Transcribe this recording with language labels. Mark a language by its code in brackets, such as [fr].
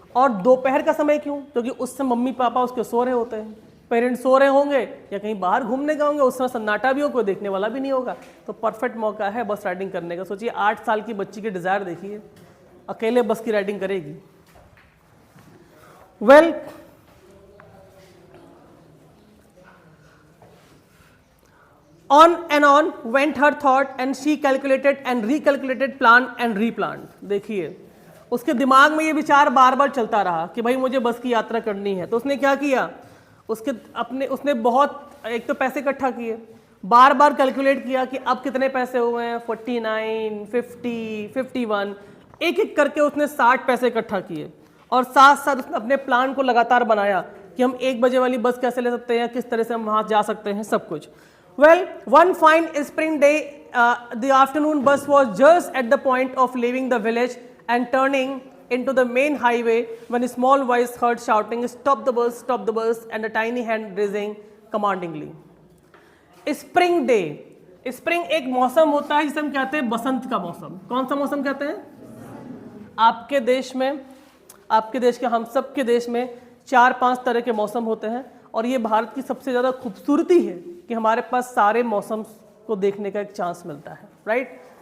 [hi] और दोपहर का समय क्यों, क्योंकि उस समय मम्मी पापा उसके सो रहे होते हैं, पेरेंट्स सो रहे होंगे या कहीं बाहर घूमने गए होंगे, उस समय सन्नाटा भी हो, कोई देखने वाला भी नहीं होगा। तो परफेक्ट मौका है बस राइडिंग करने का। सोचिए 8 साल की बच्ची की डिज़ायर देखिए, अकेले बस की राइडिंग करेगी। [en] Well, on and on went her thought and she calculated and recalculated, planned and replanned. [hi] देखिए उसके दिमाग में ये विचार बार बार चलता रहा कि भाई मुझे बस की यात्रा करनी है। तो उसने क्या किया, उसने बहुत एक तो पैसे इकट्ठा किए, बार बार कैलकुलेट किया कि अब कितने पैसे हुए हैं, 49, 50, 51, एक एक करके उसने 60 पैसे इकट्ठा किए। और साथ साथ उसने अपने प्लान को लगातार बनाया कि हम 1 बजे वाली बस कैसे ले सकते हैं, किस तरह से हम वहाँ जा सकते हैं, सब कुछ। [en] Well, one fine spring day, the afternoon bus was just at the point of leaving the village and turning into the main highway when a small voice heard shouting, "Stop the bus, stop the bus," and a tiny hand raising commandingly. Spring day. [hi] Spring एक मौसम होता है जिसे हम कहते हैं बसंत का मौसम। कौन सा मौसम कहते हैं? आपके देश में, आपके देश के, हम सब के देश में 4-5 तरह के मौसम होते हैं और ये भारत की सबसे ज़्यादा खूबसूरती है कि हमारे पास सारे मौसम को देखने का एक चांस मिलता है, राइट।